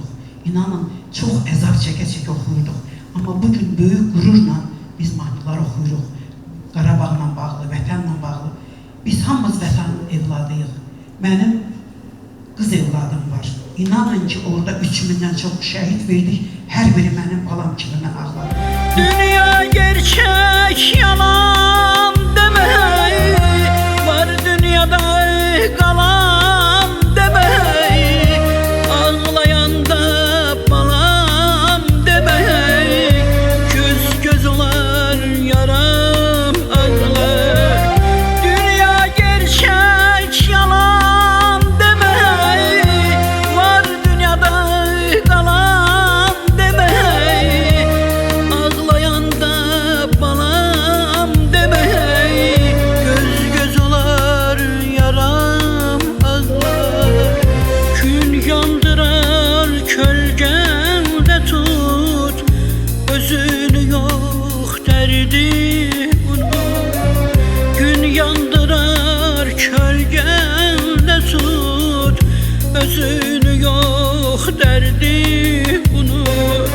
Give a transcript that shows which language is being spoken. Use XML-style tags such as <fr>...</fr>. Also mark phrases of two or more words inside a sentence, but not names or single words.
<az>İnanın, çox əzab çəkə-çəkə oxuyurduq. Amma bugün böyük qürurla biz mahnılar oxuyuruq. Qarabağla bağlı, vətənlə bağlı. Biz hamımız vətənin evladıyıq. Mənim qız evladım var. İnanın ki, orada 3000-dən çox şəhid verdik. Hər biri mənim balam kimi mən ağladım. Dünya gerçek yalan demeyi, var dünyada kalan demeyi, ağlayanda balam demeyi, göz olar yaram ağlar. Dünya gerçek yalan demeyi, var dünyada kalan demeyi, ağlayanda balam demeyi, göz olar yaram ağlar. Gün yandırar kölgəndə tut, özünü yox dərdi unut. Gün yandırar kölgəndə tut, özünü yox dərdi unut.</az>